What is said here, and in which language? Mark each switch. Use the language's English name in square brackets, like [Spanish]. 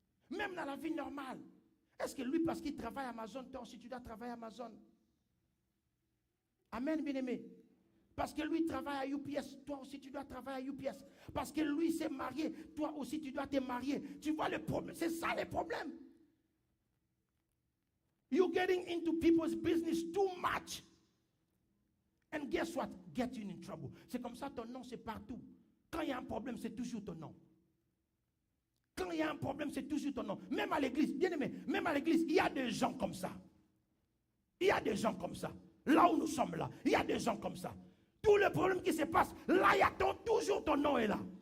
[French] Même dans la vie normale. Est-ce que lui, parce qu'il travaille à Amazon, toi aussi tu dois travailler à Amazon? Amen, bien-aimé. Parce que lui travaille à UPS, toi aussi tu dois travailler à UPS. Parce que lui s'est marié, toi aussi tu dois te marier. Tu vois le problème, c'est ça le problème. [English] You're getting into people's business too much. And guess what? Get you in trouble. [French] C'est comme ça, ton nom, c'est partout. Quand il y a un problème, c'est toujours ton nom. Quand il y a un problème, c'est toujours ton nom. Même à l'église, bien aimé, même à l'église, il y a des gens comme ça. Il y a des gens comme ça. Là où nous sommes là, il y a des gens comme ça. Tout le problème qui se passe, là, il y a toujours ton nom est là.